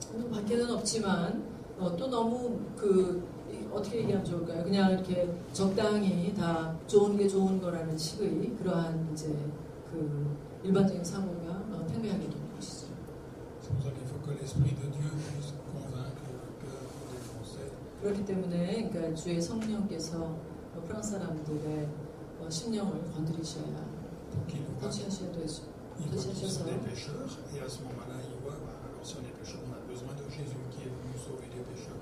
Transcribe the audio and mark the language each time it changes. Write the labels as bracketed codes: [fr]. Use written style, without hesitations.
[ko] 밖에는 없지만 또 너무 어떻게 얘기하면 좋을까요? 그냥 이렇게 적당히 다 좋은 게 좋은 거라는 식의 그러한 이제 그 일반적인 사고가 팽배하게 되는 것이죠. [fr] C'est pour ça qu'il faut que l'Esprit de Dieu puisse convaincre le cœur des Français. [ko] 그렇기 때문에 그러니까 주의 성령께서 프랑스 사람들의 심령을 건드리셔야 터치하셔야 되죠. [fr] Ils sont des pécheurs et à ce moment-là, ils voient, alors si on est pécheur, on a besoin de Jésus qui est venu sauver les pécheurs.